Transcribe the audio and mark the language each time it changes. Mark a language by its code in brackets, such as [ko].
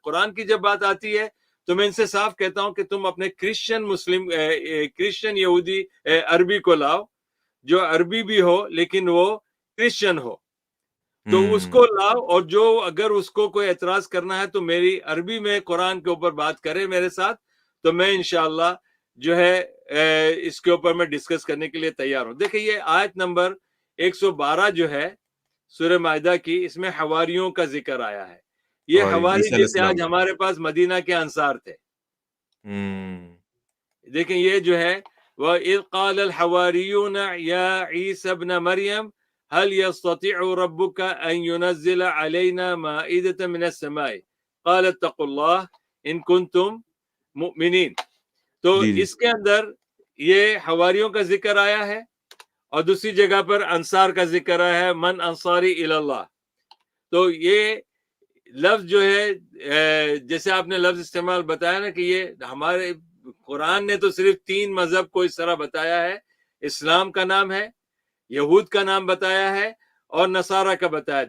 [ur] قرآن کی جب بات آتی ہے تو میں ان سے صاف کہتا ہوں کہ تم اپنے کرسچن مسلم کرسچن یہودی عربی کو لاؤ, جو عربی بھی ہو لیکن وہ کرسچن ہو, تو اس کو لاؤ, اور جو اگر اس کو کوئی اعتراض کرنا ہے تو میری عربی میں قرآن کے اوپر بات کرے میرے ساتھ, تو میں انشاءاللہ جو ہے اس کے اوپر میں ڈسکس کرنے کے لیے تیار ہوں. دیکھیں یہ آیت نمبر 112 جو ہے سورہ مائدہ کی, اس میں حواریوں کا ذکر آیا ہے. یہ حواری عیسیٰ علیہ جیسے السلام. آج ہمارے پاس مدینہ کے انصار تھے. دیکھیں یہ جو ہے [ar] وَإِذْ قَالَ الْحَوَارِيُّونَ يَا عِيسَى ابْنَ مَرْيَمَ هل يستطيع ربك أن ينزل علينا مائدة من السماء قال اتقوا الله إن كنتم مؤمنين. [ur] تو اس کے اندر یہ حواریوں کا ذکر آیا ہے, اور دوسری جگہ پر انصار کا ذکر آیا ہے, [ar] من انصاری الی اللہ. [ur] تو یہ لفظ جو ہے جیسے آپ نے لفظ استعمال بتایا نا کہ یہ ہمارے قرآن نے تو صرف 3 مذہب کو اس طرح بتایا ہے, اسلام کا نام ہے, یہود کا نام بتایا ہے, اور نصارہ کا بتایا.